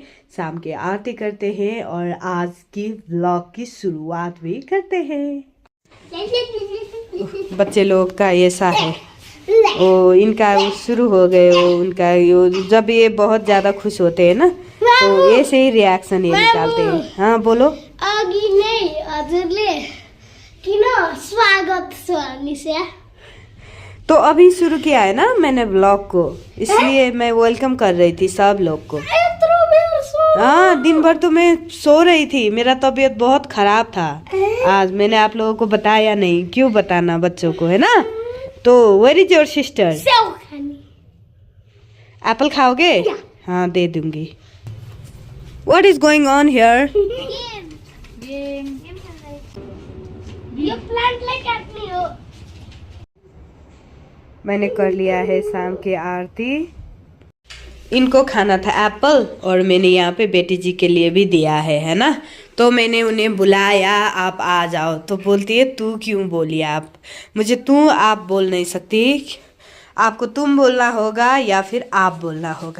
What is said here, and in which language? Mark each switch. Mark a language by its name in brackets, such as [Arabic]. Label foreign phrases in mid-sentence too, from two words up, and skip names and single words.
[Hindi] शाम के आरती करते हैं और आज की व्लॉग की शुरुआत भी करते हैं। बच्चे लोग का ऐसा है, ओ इनका शुरू हो गए उनका जब ये बहुत ज़्यादा खुश होते हैं ना तो ऐसे ही रिएक्शन ये निकालते हैं। हाँ बोलो। [Nepali] अघि नै हजुरले किन स्वागत छ? [Hindi] तो अभी शुरू किया है ना मैंने ब्लॉग को, इसलिए मैं वेलकम कर रही थी सब लोग को। हाँ, दिन भर तो मैं सो रही थी, मेरा तबीयत बहुत खराब था आज। मैंने आप लोगों को बताया नहीं, क्यों बताना बच्चों को, है ना। [English] तो where is your sister? [Hindi] एप्पल खाओगे? हाँ दे दूंगी। [English] what is going on here? [Hindi] मैंने कर लिया है शाम की आरती। इनको खाना था एप्पल और मैंने यहाँ पे बेटी जी के लिए भी दिया है ना। तो मैंने उन्हें बुलाया, आप आ जाओ, तो बोलती है तू क्यों बोली आप, मुझे तू आप बोल नहीं सकती, आपको तुम बोलना होगा या फिर आप बोलना होगा।